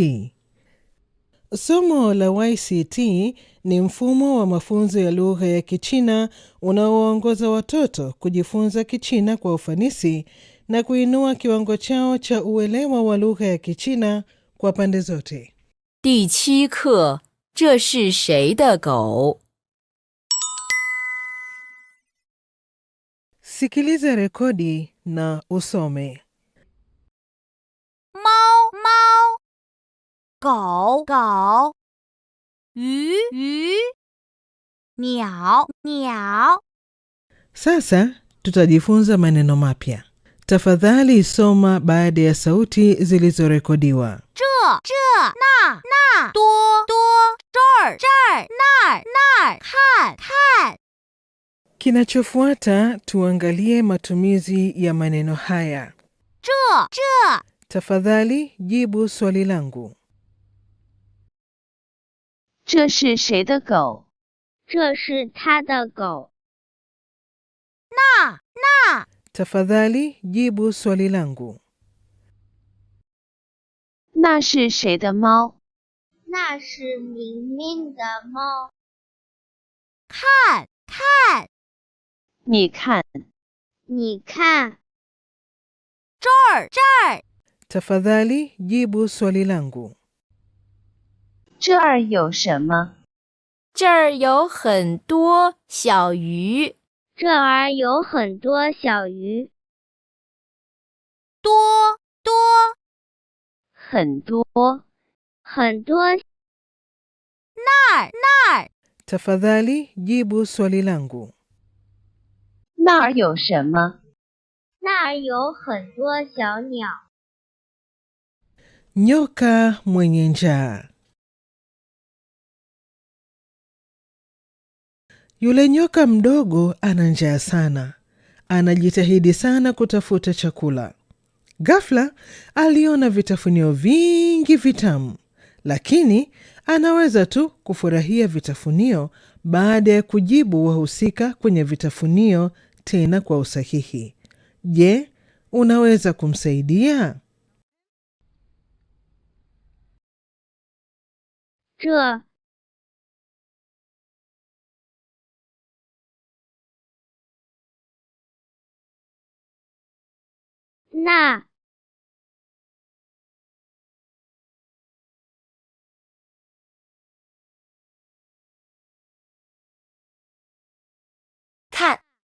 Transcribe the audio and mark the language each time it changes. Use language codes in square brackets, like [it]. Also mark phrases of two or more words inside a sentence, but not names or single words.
[sw] Somo la YCT ni mfumo wa mafunzo ya lugha ya Kichina unaowaongoza watoto kujifunza Kichina kwa ufanisi na kuinua kiwango chao cha uelewa wa lugha ya Kichina kwa pande zote. [zh] 第7课，这是谁的狗？ [sw] Sikiliza rekodi na usome. [zh] 猫猫，狗狗，鱼鱼，鸟鸟。 [sw] Sasa tutajifunza maneno mapya. Tafadhali soma baada ya sauti zilizorekodiwa. [zh] 这那多这儿那儿看。 [sw] Kinachofuata tuangalie matumizi ya maneno haya. [zh] 这 [sw] Tafadhali jibu swali langu. [zh] 这是谁的狗？这是他的狗。那 [sw] Tafadhali jibu swali langu. [zh] 那是谁的猫？那是明明的猫。看。你看，你看，这儿 [sw] Tafadhali jibu swali langu. [zh] 这儿有什么？这儿有很多小鱼。这儿有很多小鱼。多很多。很多。那儿 [sw] Tafadhali jibu swali langu. [zh] 那儿有什么？那儿有很多小鸟。 [sw] Nyoka mwenye njaa. Yule nyoka mdogo ana njaa sana. Anajitahidi sana kutafuta chakula. Ghafla aliona vitafunio vingi vitamu, lakini anaweza tu kufurahia vitafunio baada ya kujibu wahusika kwenye vitafunio tena kwa usahihi. Je, unaweza kumsaidia? [zh] 这 那看。